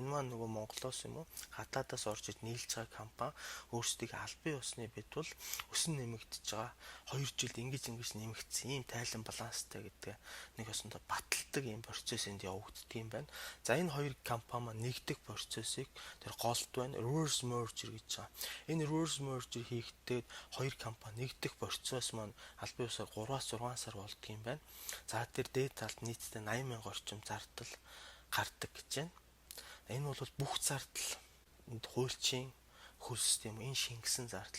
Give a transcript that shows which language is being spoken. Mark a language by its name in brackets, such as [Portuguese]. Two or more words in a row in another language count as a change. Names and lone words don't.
[Mongolian] Энэ маань нөгөө Монголоос юм уу гадаадаас орж иж нийлж байгаа компани өөрсдийг албан ёсны бид бол өсөн нэмэгдэж байгаа 2 жилд ингэж нэмэгдсэн ийм тайлан баланстай гэдэг нэг өсөндө баталдаг ийм процесс энд явагддаг юм байна. За энэ хоёр компани маань нэгдэх процессыг тэр голд байна [English] reverse merger [Mongolian] гэж байгаа. Энэ [English] reverse merger [Mongolian] хийхдээ хоёр компани нэгдэх процесс маань албан ёсоор 3-аас 6 сар болдго юм байна. За тэр дээд талд нийтдээ 80,000 орчим зардал гардаг гэж байна. Энэ бол бүх зардал хуульчийн хөл систем энэ шингэсэн зардал.